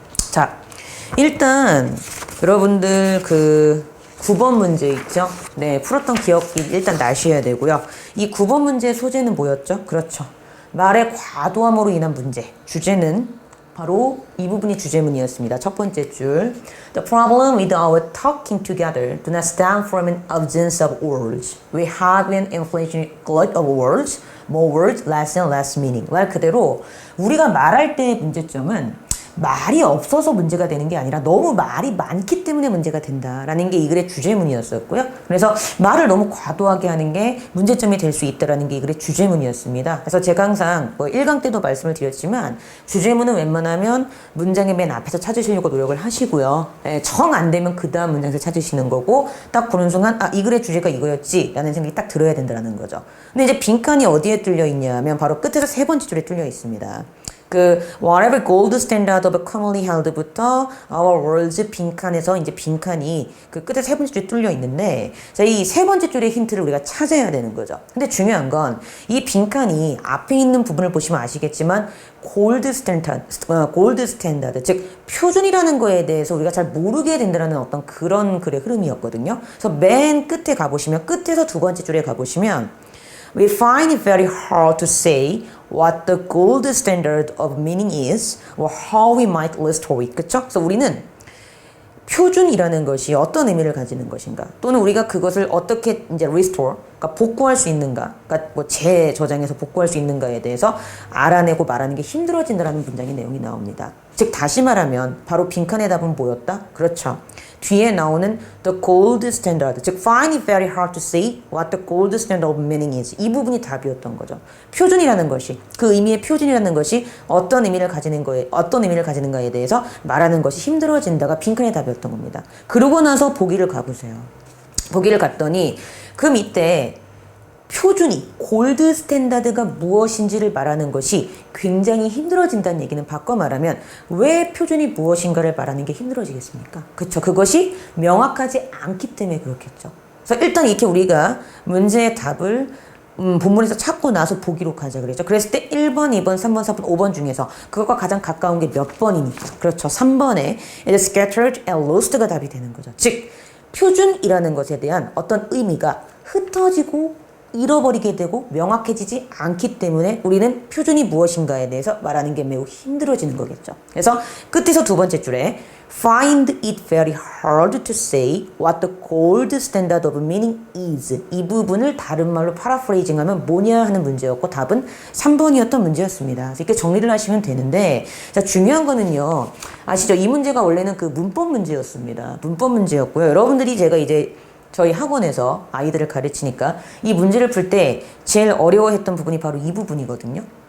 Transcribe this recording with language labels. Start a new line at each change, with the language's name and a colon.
Korean: 자, 일단 여러분들 9번 문제 있죠? 네, 풀었던 기억이 일단 나셔야 되고요. 이 9번 문제의 소재는 뭐였죠? 그렇죠. 말의 과도함으로 인한 문제. 주제는 바로 이 부분이 주제문이었습니다. 첫 번째 줄.
English: The problem with our talking together do not stem from an absence of words. We have an inflation glut of words. More words, less and less meaning.
Korean: 말 그대로 우리가 말할 때의 문제점은 말이 없어서 문제가 되는 게 아니라 너무 말이 많기 때문에 문제가 된다라는 게 이 글의 주제문이었었고요. 그래서 말을 너무 과도하게 하는 게 문제점이 될 수 있다라는 게 이 글의 주제문이었습니다. 그래서 제가 항상 1강 때도 말씀을 드렸지만 주제문은 웬만하면 문장의 맨 앞에서 찾으시려고 노력을 하시고요. 정 안 되면 그 다음 문장에서 찾으시는 거고 딱 보는 순간 이 글의 주제가 이거였지 라는 생각이 딱 들어야 된다는 거죠. 근데 이제 빈칸이 어디에 뚫려 있냐면 바로 끝에서 세 번째 줄에 뚫려 있습니다.
English: whatever gold standard of commonly held
Korean: 부터
English: our words
Korean: 빈칸에서 이제 빈칸이 그 끝에 세 번째 줄에 뚫려 있는데 자, 이 세 번째 줄의 힌트를 우리가 찾아야 되는 거죠. 근데 중요한 건 이 빈칸이 앞에 있는 부분을 보시면 아시겠지만 골드 스탠다드, 즉 표준이라는 거에 대해서 우리가 잘 모르게 된다는 어떤 그런 글의 흐름이었거든요. 그래서 맨 끝에 가보시면 끝에서 두 번째 줄에 가보시면
English: We find it very hard to say what the gold standard of meaning is or how we might restore it.
Korean: 그쵸? 그래서 우리는 표준이라는 것이 어떤 의미를 가지는 것인가 또는 우리가 그것을 어떻게 이제 restore, 그러니까 복구할 수 있는가, 그러니까 재저장해서 복구할 수 있는가에 대해서 알아내고 말하는 게 힘들어진다라는 문장의 내용이 나옵니다. 즉 다시 말하면 바로 빈칸의 답은 뭐였다? 그렇죠. 뒤에 나오는
English: the gold standard, 즉 find it very hard to say what the gold standard of meaning is.
Korean: 이 부분이 답이었던 거죠. 표준이라는 것이, 그 의미의 표준이라는 것이 어떤 의미를 가지는가에 대해서 말하는 것이 힘들어진다가 빈칸의 답이었던 겁니다. 그러고 나서 보기를 가보세요. 보기를 갔더니 그 밑에 표준이, 골드 스탠다드가 무엇인지를 말하는 것이 굉장히 힘들어진다는 얘기는 바꿔 말하면 왜 표준이 무엇인가를 말하는 게 힘들어지겠습니까? 그쵸? 그것이 명확하지 않기 때문에 그렇겠죠. 그래서 일단 이렇게 우리가 문제의 답을 본문에서 찾고 나서 보기로 가자 그랬죠. 그랬을 때 1번, 2번, 3번, 4번, 5번 중에서 그것과 가장 가까운 게 몇 번이니까. 그렇죠. 3번에
English: scattered and lost
Korean: 가 답이 되는 거죠. 즉 표준이라는 것에 대한 어떤 의미가 흩어지고 잃어버리게 되고 명확해지지 않기 때문에 우리는 표준이 무엇인가에 대해서 말하는 게 매우 힘들어지는 거겠죠. 그래서 끝에서 두 번째 줄에
English: find it very hard to say what the gold standard of meaning is.
Korean: 이 부분을 다른 말로 파라프레이징하면 뭐냐 하는 문제였고 답은 3번이었던 문제였습니다. 그래서 이렇게 정리를 하시면 되는데 자, 중요한 거는요. 아시죠? 이 문제가 원래는 그 문법 문제였습니다. 문법 문제였고요. 여러분들이 제가 이제 저희 학원에서 아이들을 가르치니까 이 문제를 풀 때 제일 어려워했던 부분이 바로 이 부분이거든요.